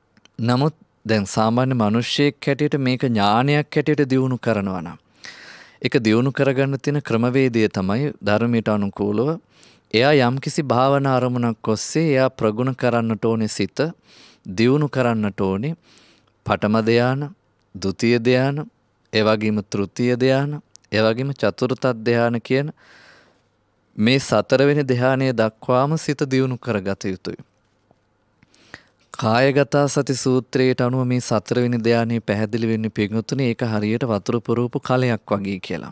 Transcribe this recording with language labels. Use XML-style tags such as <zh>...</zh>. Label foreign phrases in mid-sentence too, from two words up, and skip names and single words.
<si>නමුත් දැන් සාමාන්‍ය මිනිස්සෙක් හැටියට මේක ඥානයක් හැටියට දියුණු කරනවා නම් ඒක දියුණු කරගන්න තියෙන ක්‍රමවේදය තමයි ධර්මයට අනුකූලව එයා යම්කිසි භාවනා අරමුණක් ඔස්සේ එයා ප්‍රගුණ කරන්නට ඕනේ සිත දියුණු කරන්නට ඕනේ පඨම ධාන, ဒုတိ ය ධාන, ඒ වගේම තෘතීය ධාන, ඒ වගේම චතුර්ථ ධාන කියන මේ 4 වෙනි ධානය දක්වාම සිත දියුණු කරගත යුතුයි. කායගත සති සූත්‍රයට අනුව මේ 4 වෙනි ධානයේ පැහැදිලි වෙන්නේ පිටුතුනේ ඒක හරියට වතුර පුරවපු කලයක් වගේ කියලා.</si>